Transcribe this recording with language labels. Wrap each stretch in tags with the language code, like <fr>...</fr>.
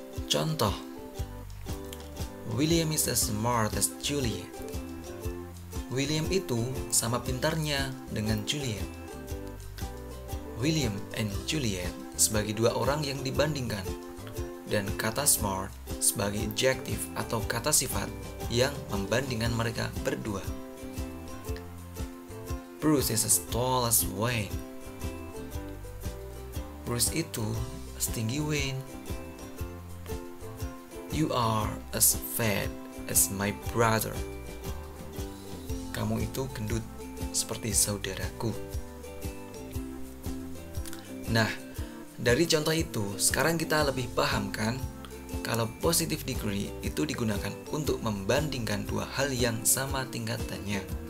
<en>Contoh, William is as smart as Juliet.</en> <id>William itu sama pintarnya dengan Juliet. William and Juliet sebagai dua orang yang dibandingkan, dan kata smart sebagai adjective atau kata sifat yang membandingkan mereka berdua.</id> <en>Bruce is as tall as Wayne.</en> <id>Bruce itu setinggi Wayne.</id> <en>You are as fat as my brother.</en> <id>Kamu itu gendut seperti saudaraku. Nah, dari contoh itu, sekarang kita lebih paham kan kalau positive degree itu digunakan untuk membandingkan dua hal yang sama tingkatannya.</id>